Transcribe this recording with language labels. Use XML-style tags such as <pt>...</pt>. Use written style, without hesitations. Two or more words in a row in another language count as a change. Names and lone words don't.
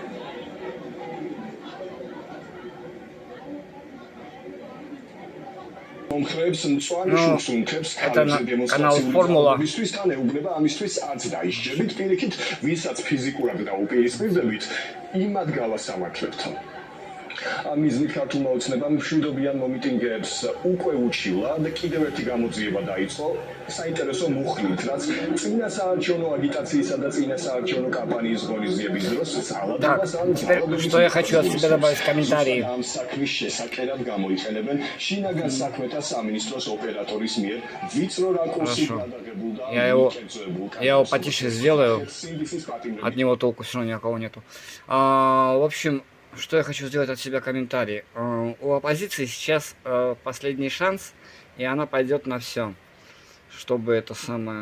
<ka>მომხრეებს მწვანე შუქს უმქრებს ქალებზე დემონსტრაციისთვის თან ეუბნება ამისთვის არც დაიშჯებით პირიქით, ვისაც ფიზიკურად დაუპირისპირდებით, იმად გავასამართლებთ. მიზნით ქართულმა ოცნებამ მშვიდობიან მომიტინგეებს უკვე უჩივლა და კიდევ ერთი გამოძიება დაიწყო საინტერესო მუხლით, რაც წინა საარჩევნო აგიტაციისა და წინა საარჩევნო კამპანიის ღონისძიების დროს ძალადობას ან</ka> <ru>что я хочу от тебя добавить в комментарии.</ru> <ka>ამ საქმის შესაკერად გამოიყენებენ შინაგან საქმეთა სამინისტროს ოპერატორის მიერ ვიწრო რაკურსით გადაღებულ და</ka> <ru>Я его потише сделаю. От него толку все равно никакого нету. В общем, Что я хочу сделать от себя комментарий. У оппозиции сейчас последний шанс, и она пойдет на все, чтобы это самое...</ru>